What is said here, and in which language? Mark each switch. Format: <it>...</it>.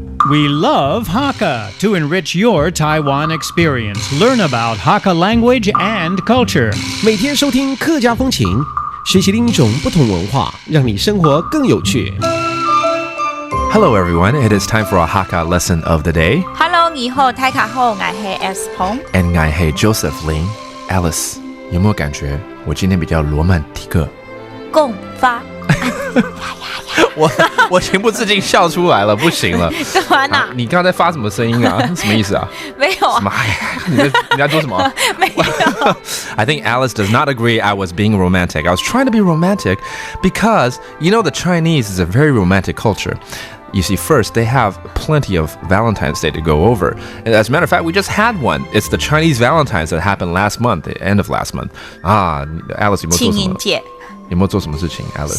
<en>We love Hakka to enrich your Taiwan experience. Learn about Hakka language and culture.</en> <zh>每天收听客家风情，学习另一种不同文化，让你生活更有趣。</zh> <en>Hello everyone, it is time for our Hakka lesson of the day.</en> <zh>Hello， 你好，大家好，我係 S 彭</zh> <en>And I hey Joseph Lin, Alice.</en> <zh>有没有感觉我今天比较罗曼蒂克？共发。我情不自禁笑出来了，不行了。干嘛呢？你刚刚在发什么声音啊？什么意思啊？没有啊。什么？你在做什么？没有。</zh> <en>I think Alice does not agree I was being romantic. I was trying to be romantic because, you know, the Chinese is a very romantic culture. You see, first, they have plenty of Valentine's Day to go over. And as a matter of fact, we just had one. It's the Chinese Valentine's that happened last month, the end of last month.</en> <zh>Alice, 有没有做什么？情人节。有没有做什么事情 Alice？</zh>